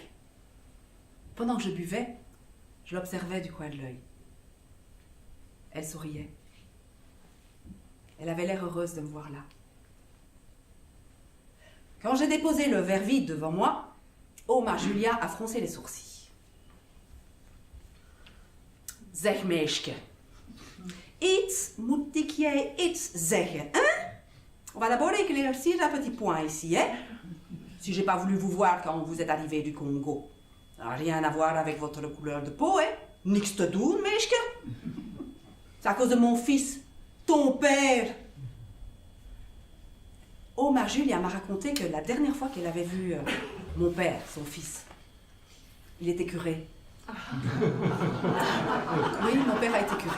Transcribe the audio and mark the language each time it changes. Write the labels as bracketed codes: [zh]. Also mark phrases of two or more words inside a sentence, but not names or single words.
[fr] Pendant que je buvais, je l'observais du coin de l'œil. Elle souriait. Elle avait l'air heureuse de me voir là. Quand j'ai déposé le verre vide devant moi, Oma Julia a froncé les sourcils. [nl] Zeg meisje, iets moet ik jij iets zeggen, [fr] hein? On va d'abord éclaircir un petit point ici, hein? Si j'ai pas voulu vous voir quand vous êtes arrivé du Congo, ça n'a rien à voir avec votre couleur de peau, hein? [nl] Niks te doen, meisje. [fr] C'est à cause de mon fils, ton père. Oma Julia m'a raconté que la dernière fois qu'elle avait vu mon père, son fils, il était curé. Oui, mon père a été curé.